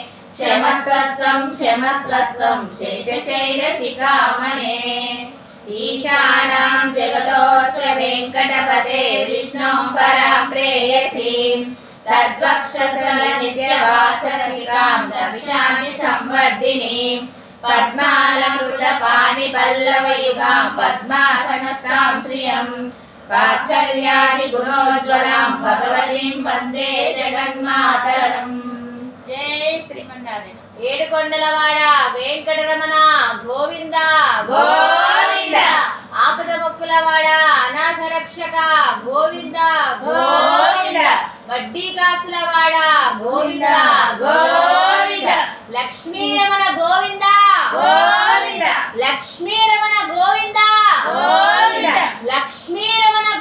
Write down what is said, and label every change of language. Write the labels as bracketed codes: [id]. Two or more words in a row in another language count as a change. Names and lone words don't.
[sa] क्षमस्वत्वं शेषशैलशिखामणे ईशानां जगतोऽस्य वेङ्कटपते विष्णुं परां प्रेयसीं तद्वक्षसकलनित्यवासरसिकां दर्शयामि संवर्धिनीं पद्मालङ्कृतपाणिपल्लवयुगां पद्मासनस्तां श्रियं वात्सल्यादिगुणोज्ज्वलां भगवतीं वन्दे जगन्मातरम्। जय श्रीमन्नारायण। [te] ఏడుకొండలవాడ వెంకటరమణ గోవింద గోవింద ఆపద మొక్కులవాడ అనాథ రక్షక గోవింద గోవింద వడ్డీ కాసులవాడ గోవింద గోవింద లక్ష్మీరమణ గోవింద గోవింద లక్ష్మీరమణ గోవింద గోవింద లక్ష్మీరమణ